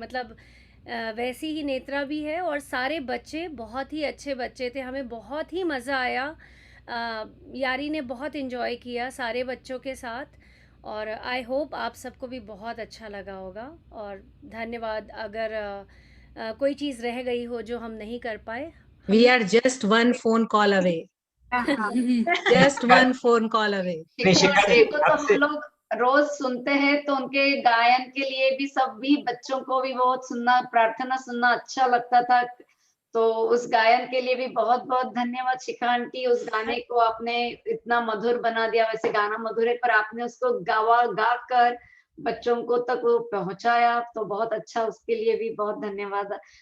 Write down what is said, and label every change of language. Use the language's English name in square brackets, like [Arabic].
[Hindi] मतलब वैसी ही नेत्रा भी है। और सारे बच्चे बहुत ही अच्छे बच्चे थे, हमें बहुत ही मज़ा आया। यारी ने बहुत इन्जॉय किया सारे बच्चों के साथ। और [English] I hope [Hindi] आप सबको भी बहुत अच्छा लगा होगा। और धन्यवाद। अगर कोई चीज़ रह गई हो जो हम नहीं कर पाए, [English] We are just one phone call away. Just one phone call away. [Hindi] शिखा जी को तो हम लोग रोज सुनते हैं, तो उनके गायन के लिए भी सभी बच्चों को भी बहुत सुनना, प्रार्थना सुनना अच्छा लगता था। तो उस गायन के लिए भी बहुत बहुत धन्यवाद शिखा आंटी। उस गाने को आपने इतना मधुर बना दिया। वैसे गाना मधुर है, पर आपने उसको गा कर बच्चों को तक वो पहुंचाया, तो बहुत अच्छा, उसके लिए भी बहुत धन्यवाद।